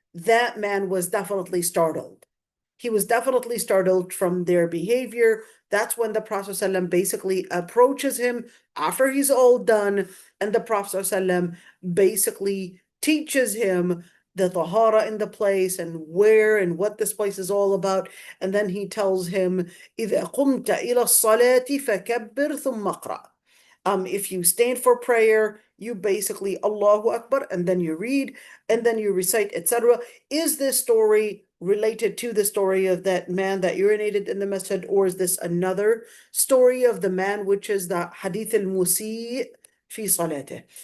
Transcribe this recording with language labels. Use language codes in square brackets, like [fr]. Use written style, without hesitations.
[en] that man was definitely startled. He was definitely startled from their behavior. That's when the Prophet ﷺ basically approaches him after he's all done, and the Prophet ﷺ basically teaches him the tahara in the place and where and what this place is all about. [ar] And then he tells him, إِذَا قُمْتَ إِلَى الصَّلَاةِ فَكَبِّرْ ثُمَّ اقْرَأ. [en] If you stand for prayer, you basically Allahu Akbar, and then you read, and then you recite, etc. Is this story related to the story of that man that urinated in the masjid, or is this another story of the man, which is the hadith al-Musi' fi salatih?